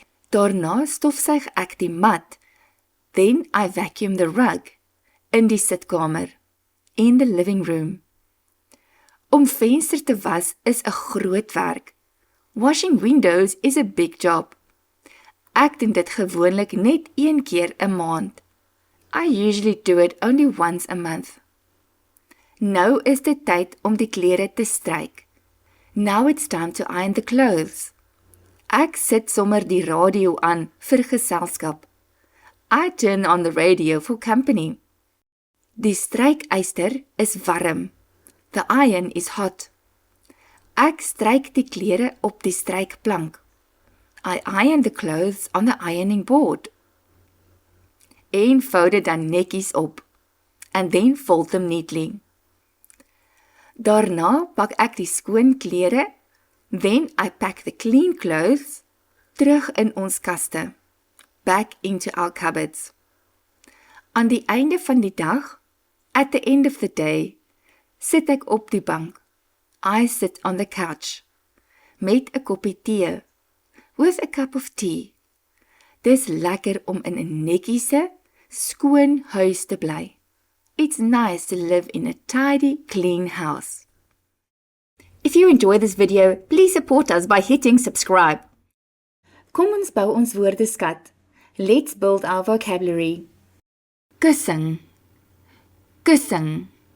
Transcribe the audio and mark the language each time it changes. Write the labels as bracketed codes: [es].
[af] Daarna stofsuig ek die mat, [en] then I vacuum the rug, [af] in die sitkamer, [en] in the living room. [af] Om venster te was is 'n groot werk. [en] Washing windows is a big job. [af] Ek doen dit gewoonlik net 1 keer 'n maand. [en] I usually do it only once a month. [af] Nou is dit tyd om die klere te stryk. [en] Now it's time to iron the clothes. [af] Ek sit sommer die radio aan vir geselskap. [en] I turn on the radio for company. [af] Die strykyster is warm. [en] The iron is hot. [af] Ek stryk die klere op die strykplank. [en] I iron the clothes on the ironing board. [af] En vou dit dan netjies op. [en] And then fold them neatly. [af] Daarna pak ek die skoon klere, [en] then I pack the clean clothes, [af] terug in ons kaste, [en] back into our cupboards. [af] Aan die einde van die dag, [en] at the end of the day, [af] sit ek op die bank. [en] I sit on the couch, [af] met 'n koppie tee, [en] with a cup of tea. [af] Dis lekker om in 'n netjiese, skoon huis te bly. [en] It's nice to live in a tidy, clean house. If you enjoy this video, please support us by hitting subscribe. [af] Kom ons bou ons woordeskat. [en] Let's build our vocabulary. [af] Kussing, kussing.